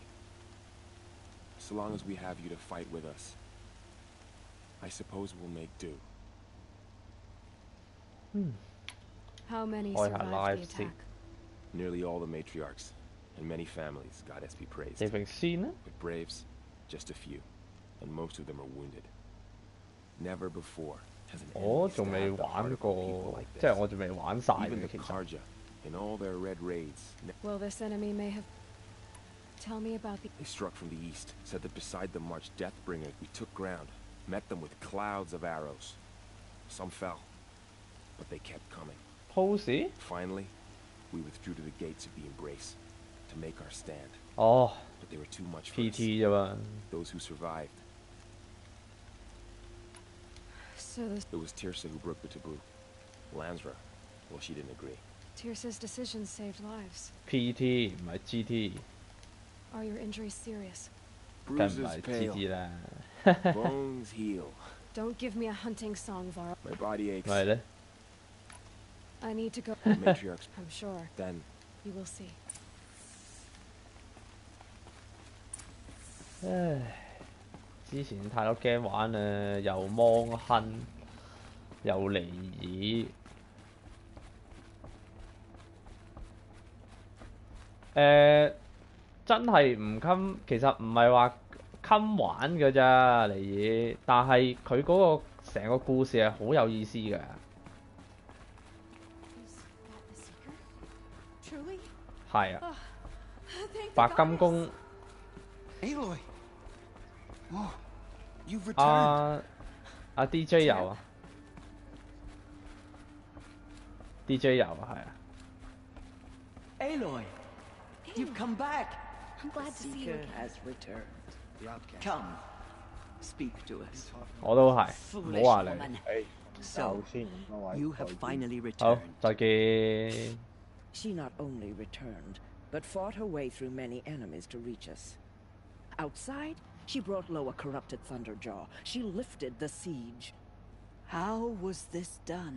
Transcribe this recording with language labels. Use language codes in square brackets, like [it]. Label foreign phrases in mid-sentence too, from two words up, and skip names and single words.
[en] So long as we have you to fight with us, I suppose we'll make do. How many Oi, survived alive, the see. attack? Nearly all the matriarchs, and many families, goddess be praised. [yue] 地平線呢？ [en] But braves, just a few, and most of them are wounded. Never before has an [yue] 我 [en] enemy [yue] 仲未 [en] stabbed the heart [yue] 玩 [en] of a people [yue] 過， [en] like [yue] 即係 [en] this. [yue] 我仲未玩晒 [en] Even [yue] 嘅 [en] the [yue] 其實。 [en] Karja, in all their red raids, Well, this enemy may have... Tell me about the... they struck from the east, said that beside them marched Deathbringers. We took ground, met them with clouds of arrows. Some fell, but they kept coming. pose Finally, We withdrew to the gates of the embrace to make our stand. [yue] 哦 [en] But they were too much for us. [yue] PT 啫嘛。 [en] Those who survived. So this It was Tirsa who broke the taboo. Lansra, well, she didn't agree. Tirsa's decision saved lives. [yue] PT 唔係 GT， [en] Are your injuries serious? [yue] 梗唔 [en] Bruises [yue] 係 [en] pale, [yue] GT 啦。 [en] bones heal. Don't give me a hunting song, Vara. My body aches. [yue] 咪係咧， [en] I need to go. The matriarch's I'm sure then. you will see. [yue] 唉，之前太多 game 玩啦，又芒亨，又尼爾。真係唔襟，其實唔係話襟玩㗎咋尼爾，但係佢嗰個成個故事係好有意思㗎。 [en] Truly? [yue] 係啊， [en] Thank [yue] 白 [en] the [yue] 金 [en] goddess. [yue] 宮 [en] Aloy! Oh, you've returned. [yue] 阿 DJ 有啊 ，DJ 有啊，係啊。 [en] Aloy, you've come back. I'm glad to see you Seeker again. has returned. Come, speak to us. [yue] 我都係，唔 [en] Foolish [yue] 好話你。 [en] woman. [yue] 誒， [en] So, [yue] 先， [en] you have finally [yue] 好， [en] returned. [yue] 再見。 [en] She not only returned, but fought her way through many enemies to reach us. Outside, she brought low a corrupted Thunderjaw. She lifted the siege. How was this done?